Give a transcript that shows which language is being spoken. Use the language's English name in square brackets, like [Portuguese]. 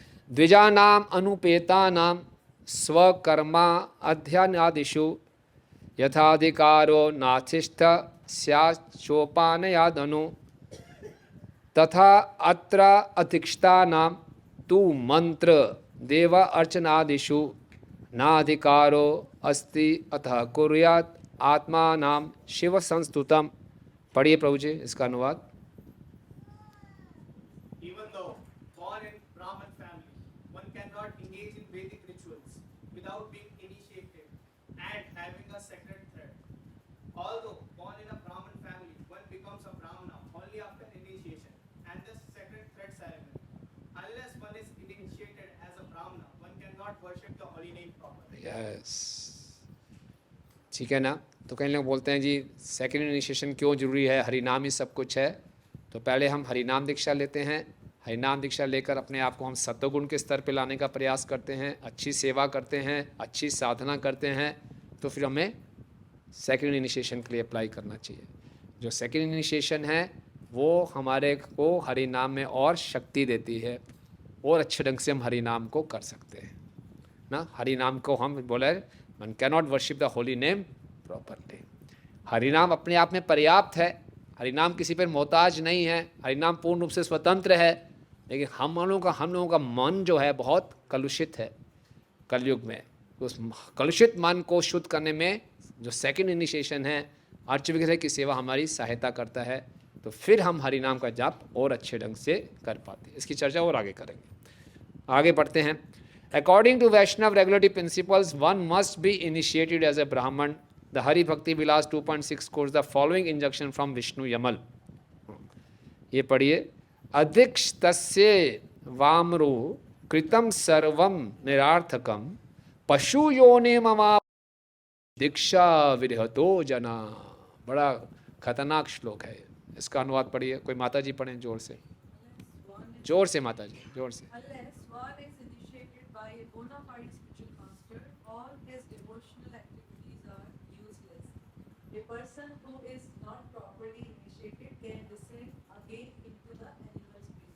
[Sanskrit] द्विजानाम अनुपेतानाम स्वकर्मा अध्ययनादिषु यथाधिकारो नाथिष्ठ स्याच्चोपानयादनु तथा अत्र अतिष्ठानां तु मंत्र देव अर्चनादिषु नाधिकारो अस्ति अतः कुर्यात् आत्मानां शिव संस्तुतम्। [Hindi] पढ़िए प्रभु जी इसका अनुवाद। [English] Even though born in Brahman family, one cannot engage in Vedic rituals without being initiated and having a sacred thread. Although born in a Brahman family, one becomes a Brahmana only after initiation and the sacred thread ceremony. Unless one is initiated as a Brahmana, one cannot worship the holy name properly. [Hindi] Yes, ठीक है ना। तो कई लोग बोलते हैं जी second initiation क्यों जरूरी है, हरिनाम ही सब कुछ है। तो पहले हम हरिनाम दीक्षा लेते हैं, हरिनाम दीक्षा लेकर अपने आप को हम सत्वगुण के स्तर पे लाने का प्रयास करते हैं, अच्छी सेवा करते हैं, अच्छी साधना करते हैं, तो फिर हमें सेकेंड इनिशिएशन के लिए अप्लाई करना चाहिए। जो सेकेंड इनिशिएशन है वो हमारे को हरिनाम में और शक्ति देती है, और अच्छे ढंग से हम हरिनाम को कर सकते हैं ना। हरिनाम को हम बोले [English] One cannot worship the holy name properly. [Hindi] हरिनाम अपने आप में पर्याप्त है, हरिनाम किसी पर मोहताज नहीं है, हरिनाम पूर्ण रूप से स्वतंत्र है। लेकिन हम लोगों का मन जो है बहुत कलुषित है कलयुग में। उस कलुषित मन को शुद्ध करने में जो सेकंड इनिशिएशन है अर्च विग्रह की सेवा हमारी सहायता करता है, तो फिर हम हरिनाम का जाप और अच्छे ढंग से कर पाते हैं। इसकी चर्चा और आगे करेंगे। आगे बढ़ते हैं। [English] According to Vaishnav regulatory principles, one must be initiated as a Brahman. The Hari Bhakti Vilas 2.6 quotes the following injunction from Vishnu Yamal. [Hindi] ये पढ़िए। [Sanskrit] अधिक्ष्तस्य वामरो कृतं सर्वं निरार्थकं पशु योनि ममा दीक्षा विरहतो जना। [Hindi] बड़ा खतरनाक श्लोक है, इसका अनुवाद पढ़िए। कोई माता जी पढ़ें जोर से, जोर से माता जी, जोर से। [English] Unless one is initiated by a bona fide spiritual master, all his devotional activities are useless. A person who is not properly initiated can descend again into the animal species.